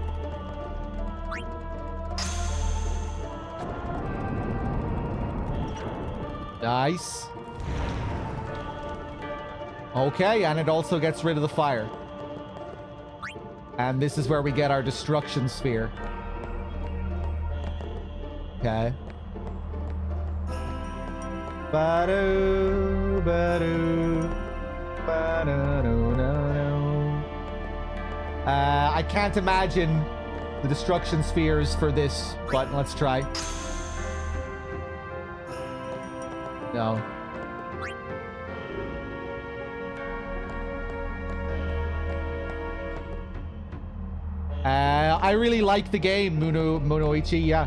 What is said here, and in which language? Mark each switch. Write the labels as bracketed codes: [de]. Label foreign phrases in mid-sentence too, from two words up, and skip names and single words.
[en] Nice. Okay, and it also gets rid of the fire. And this is where we get our destruction sphere. Okay. Ba-do, ba-do, ba-do-do-do-do. I can't imagine the destruction spheres for this, but let's try. No. I really like the game, Munoichi, yeah.